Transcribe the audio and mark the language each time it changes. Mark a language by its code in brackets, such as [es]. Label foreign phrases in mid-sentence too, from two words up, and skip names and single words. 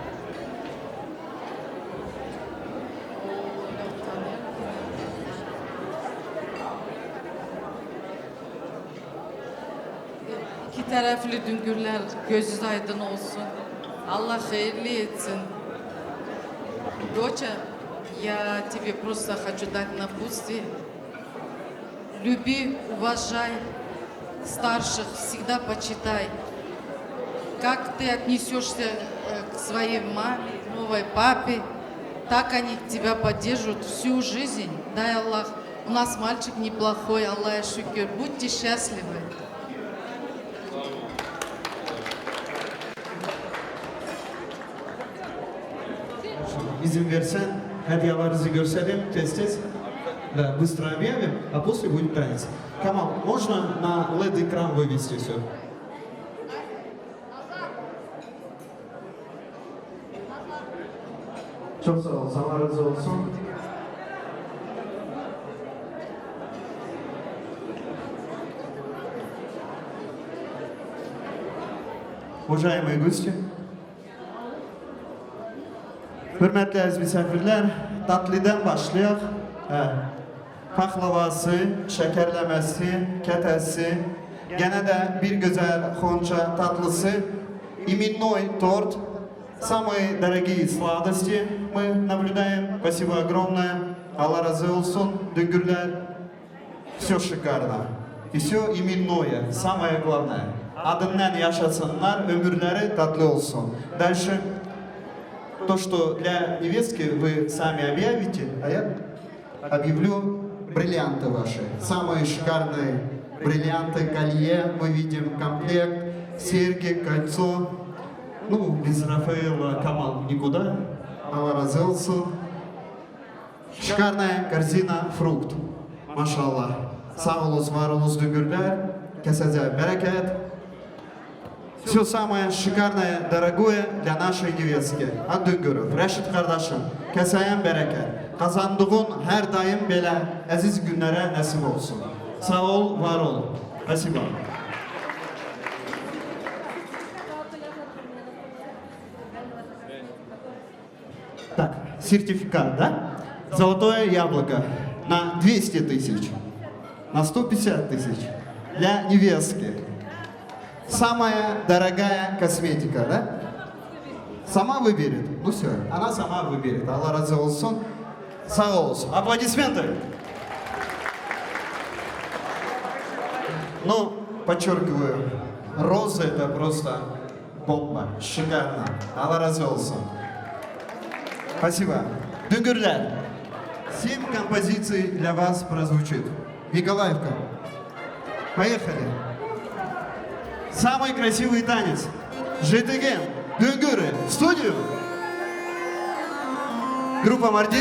[tr] İki taraflı düngürler gözü aydın olsun. Allah hayırlı etsin. [ru] Доча, я тебе просто хочу дать напутствие. Люби, уважай старших, всегда почитай. Как ты отнесешься к своей маме, новой папе, так они тебя поддержат всю жизнь. Дай Аллах. У нас мальчик неплохой, [az] Allah şükür. [ru] Будьте счастливы. [tr] İzin versen hediyelerinizi gösterelim tez. [ru] Да, быстро объявим, а после будет танец. Камал, можно на LED-экран вывести все? [tr] Çok sağ ol, Allah razı olsun. [ru] Уважаемые гости, [az] hürmetli aziz misafirler, tatlıdan başlayaq. [tr] Paklavası, şekerlemesi, ketesi, gene de bir güzel xonça tatlısı, [ru] именной торт, Самые дорогие сладости мы наблюдаем. Спасибо огромное. [tr] Allah razı olsun. Düngürler. [ru] Все шикарно. И все именное. Самое главное. [tr] Adından yaşasınlar, ömürleri tatlı olsun. [ru] Дальше. То, что для невестки вы сами объявите, а я объявлю бриллианты ваши. Самые шикарные бриллианты, колье, мы видим комплект, серьги, кольцо. Ну, без Рафаэла Камал никуда. [tr] Allah razı olsun. [ru] Шикарная корзина фрукт. Машаллах. [tr] Sağ olunuz, var olunuz düngürler. Kesece bereket. [ru] Все самое шикарное, дорогое для нашей невестки. [tr] От düngürü. Reşit kardeşim. Keseyem bereket. [az] Kazandığın her daim belə əziz günlərə nəsib olsun. [tr] Sağ ol, var ol. [ru] Спасибо. Так, сертификат, да? Золотое яблоко на 200 тысяч, на 150 тысяч для невестки. Самая дорогая косметика, да? Сама выберет. Ну все, она сама выберет. [tr] Allah razı olsun. Sağ olsun. [ru] Аплодисменты. Ну, подчеркиваю, розы это просто бомба. Шикарно. [tr] Allah razı olsun. [ru] Спасибо. [tr] Düngürler. [ru] 7 композиций для вас прозвучит. Николаевка. Поехали. Самый красивый танец. Житыген. Düngürü. В студию. Группа Мардин.